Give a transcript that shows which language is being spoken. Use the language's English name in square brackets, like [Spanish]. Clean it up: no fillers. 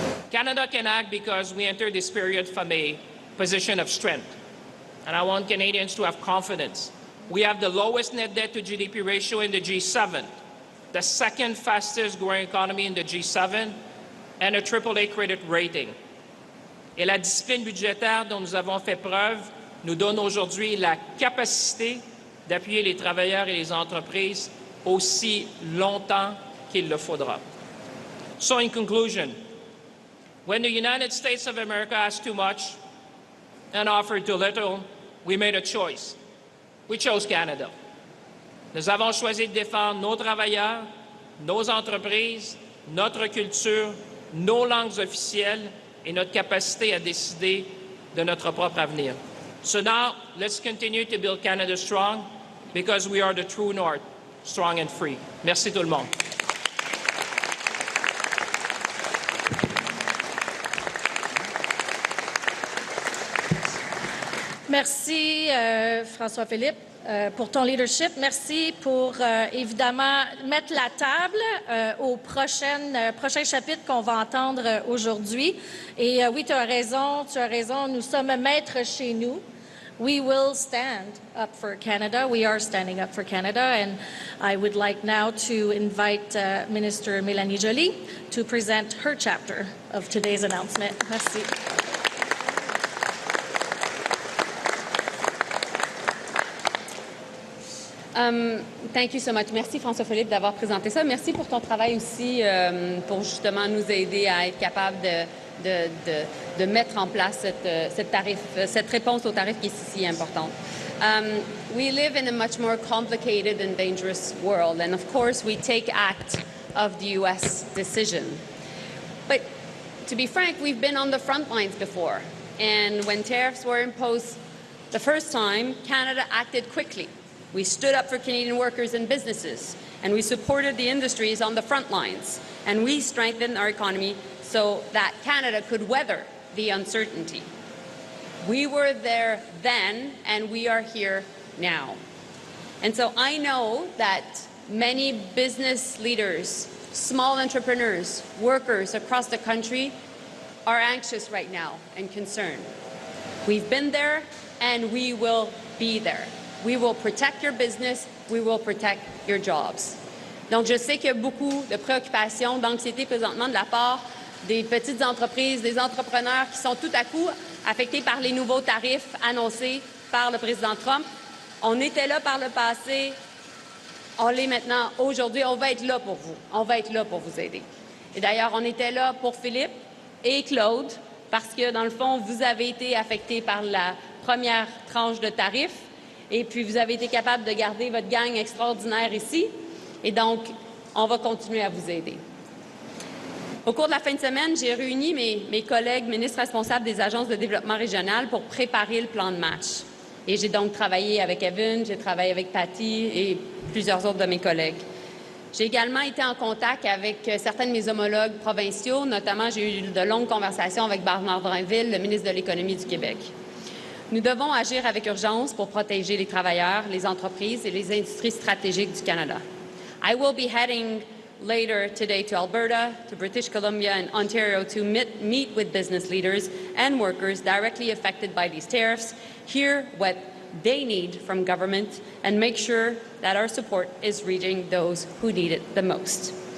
[English] Canada can act because we enter this period from a position of strength. And I want Canadians to have confidence. We have the lowest net debt to GDP ratio in the G7, the second fastest growing economy in the G7, and a AAA credit rating. [French] Et la discipline budgétaire dont nous avons fait preuve nous donne aujourd'hui la capacité d'appuyer les travailleurs et les entreprises aussi longtemps qu'il le faudra. [English] So in conclusion, when the United States of America asks too much and offers too little, we made a choice. We chose Canada. [French] Nous avons choisi de défendre nos travailleurs, nos entreprises, notre culture, nos langues officielles et notre capacité à décider de notre propre avenir. [English] So now, let's continue to build Canada strong because we are the true north, strong and free. [French] Merci tout le monde. Merci, François-Philippe, pour ton leadership. Merci pour, évidemment, mettre la table au prochain chapitre qu'on va entendre aujourd'hui. Et oui, tu as raison, nous sommes maîtres chez nous. [English] We will stand up for Canada. We are standing up for Canada. And I would like now to invite Minister Mélanie Joly to present her chapter of today's announcement. [French] Merci. [English] Thank you so much. [French] Merci François-Philippe d'avoir présenté ça. Merci pour ton travail aussi pour justement nous aider à être capable de mettre en place cette réponse au tarif qui est si importante. [English] We live in a much more complicated and dangerous world, and of course we take act of the U.S. decision. But to be frank, we've been on the front lines before, and when tariffs were imposed the first time, Canada acted quickly. We stood up for Canadian workers and businesses, and we supported the industries on the front lines, and we strengthened our economy so that Canada could weather the uncertainty. We were there then, and we are here now. And so I know that many business leaders, small entrepreneurs, workers across the country are anxious right now and concerned. We've been there, and we will be there. We will protect your business. We will protect your jobs. [French] Donc, je sais qu'il y a beaucoup de préoccupations, d'anxiété présentement de la part des petites entreprises, des entrepreneurs qui sont tout à coup affectés par les nouveaux tarifs annoncés par le président Trump. On était là par le passé. On l'est maintenant. Aujourd'hui, on va être là pour vous. On va être là pour vous aider. Et d'ailleurs, on était là pour Philippe et Claude parce que, dans le fond, vous avez été affectés par la première tranche de tarifs. Et puis, vous avez été capable de garder votre gang extraordinaire ici. Et donc, on va continuer à vous aider. Au cours de la fin de semaine, j'ai réuni mes collègues ministres responsables des agences de développement régional pour préparer le plan de match. Et j'ai donc travaillé avec Evan, j'ai travaillé avec Patty et plusieurs autres de mes collègues. J'ai également été en contact avec certains de mes homologues provinciaux. Notamment, j'ai eu de longues conversations avec Bernard Drainville, le ministre de l'Économie du Québec. Nous devons agir avec urgence pour protéger les travailleurs, les entreprises et les industries stratégiques du Canada. [English] I will be heading later today to Alberta, to British Columbia and Ontario to meet with business leaders and workers directly affected by these tariffs, hear what they need from government, and make sure that our support is reaching those who need it the most.